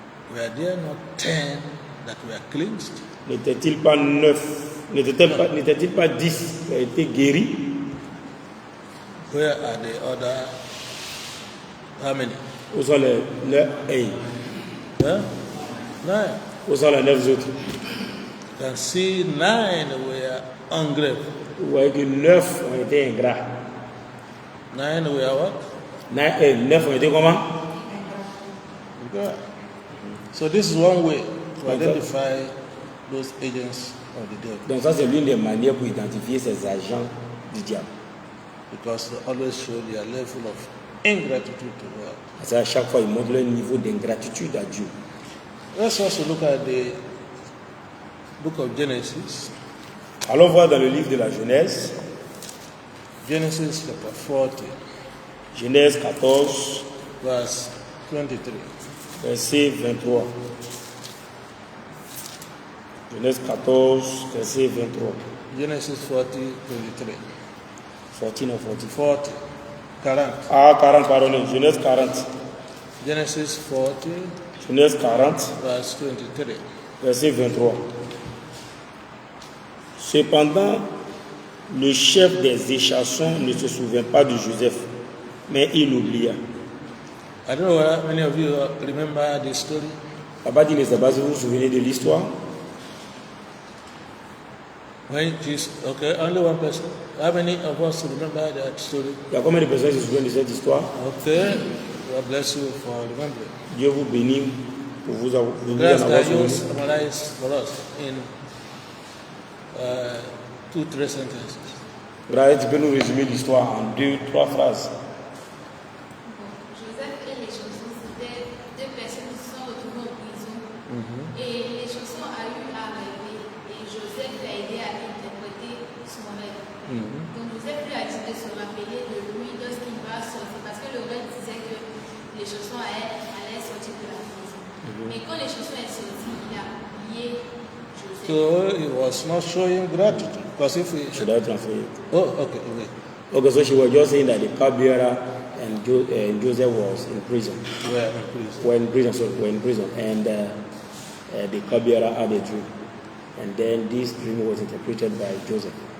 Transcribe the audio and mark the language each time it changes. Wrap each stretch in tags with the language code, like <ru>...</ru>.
<en>were there not 10 that were cleansed?</en> <fr>n'était-il pas 9, n'était-il pas 10 qui ont été guéris?</fr> <en>Where are the other, how many?</en> <fr>Où sont les 9?</fr> <en>Huh? 9.</en> <fr>Où sont les 9 autres?</fr> <en>You can see 9 were ungrateful.</en> <fr>Vous voyez que 9 ont été ingrats.</fr> <en>9 were what?</en> <fr>9 ont été comment?</fr> <en>God. So this is one way to identify those agents of the devil,</en> <fr>Donc ça c'est l'une des manières pour identifier ces agents du diable.</fr> <en>because they always show their level of ingratitude to God.</en> <fr>Parce qu'à chaque fois ils montrent leur niveau d'ingratitude à Dieu.</fr> <en>Let's also look at the book of Genesis.</en> <fr>Allons voir dans le livre de la Genèse,</fr> <en>Genesis chapter 40,</en> <fr>Genèse 14,</fr> <en>verse 23.</en> <fr>verset 23. Genèse 14, verset 23.</fr> <en>Genesis 40, 23.</en> <fr>14 ou 40.</fr> <en>40. 40.</en> <fr>Ah, 40, pardonnez. Genèse 40.</fr> <en>Genesis 40,</en> <fr>Genèse 40,</fr> <en>verse 23.</en> <fr>verset 23. Cependant, le chef des échassons ne se souvint pas de Joseph, mais il l'oublia.</fr> <en>I don't know whether many of you remember this story.</en> <fr>Papa dit, ne sais pas si vous vous souvenez de l'histoire.</fr> <en>When Jesus, okay, only one person. How many of us remember that story?</en> <fr>Il y a combien de personnes qui se souviennent de cette histoire?</fr> <en>Okay, God bless you for remembering.</en> <fr>Dieu vous bénit pour vous avoir</fr> <en>Perhaps</en> <fr>avoir</fr> <en>can you</en> <fr>souvenu.</fr> <en>summarize for us in 2-3 sentences?</en> <fr>Grâce, tu peux nous résumer l'histoire en 2-3 phrases. Joseph et les chansons, c'était 2 personnes qui se sont retrouvées en prison. Et les chansons ont eu à rêver. Et Joseph l'a aidé à interpréter son rêve. Donc Joseph lui a dit de se rappeler de lui lorsqu'il va sortir. Parce que le rêve disait que les chansons allaient sortir de la prison. Mais quand les chansons sont sorties, il a oublié Joseph.</fr> <en>So he was not showing gratitude. Because if we...</en> <fr>Je dois transférer.</fr> <en>Oh, okay, wait. Okay, so she was just saying that the cupbearer and Joseph was in prison. Where in prison? Were in prison. And the cupbearer had a dream. And then this dream was interpreted by Joseph.</en>